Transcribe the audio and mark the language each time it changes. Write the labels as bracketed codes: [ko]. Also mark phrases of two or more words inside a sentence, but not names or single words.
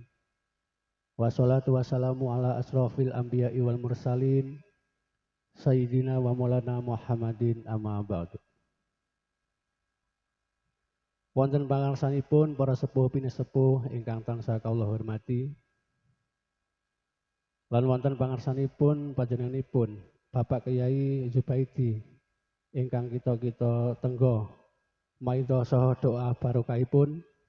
[ar] والصلاة والسلام على أشرف الأنبياء والمرسلين سيدنا ومولانا محمد أما بعد. [jv] Wonten pangangsanipun para sepuh pinesepuh ingkang tansah kawula hormati. Lan wonten pangarsanipun panjenenganipun Bapak Kyai Zubaidi ingkang kita tenggo maidha saha doa barokahipun.